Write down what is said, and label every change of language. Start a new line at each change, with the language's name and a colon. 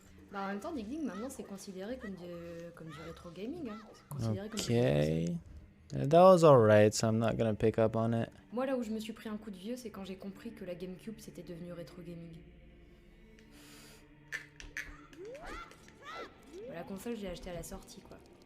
French: Bah en même temps, Dig Dig maintenant c'est considéré comme du rétro gaming. Hein. Considéré
English: Okay, that was alright, so I'm not gonna pick up on it.
French: Moi là où je me suis pris un coup de vieux, c'est quand j'ai compris que la GameCube c'était devenu rétro gaming. La console, j'ai acheté à la sortie, quoi.